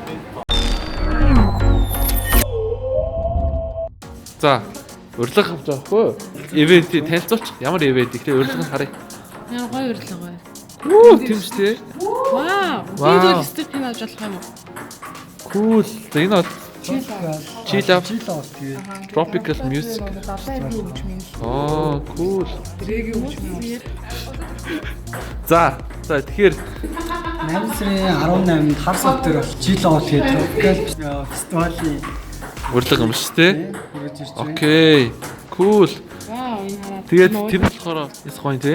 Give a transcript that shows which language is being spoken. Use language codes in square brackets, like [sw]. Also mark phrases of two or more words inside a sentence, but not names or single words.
[mn] За, урилга авч авахгүй. Ивент танилцуулчих. Ямар ивент ихтэй урилга харъя. Яа гоё урилга гоё. Тийм шүү дээ. Вау. Би зөв степ хэн авч болох юм уу? Cool. За энэ бол [en] Chill out [mn] тэгээ [en] tropical music. [mn] Cool. За тэгэхээр 8 сарын 18-нд хар сав дээр бол [en] Chill out [mn] гэдэг tropical фестивалийн урилга юм шүү дээ. Окей. Cool. Тэгээд тэр болохоор яс гоё тий.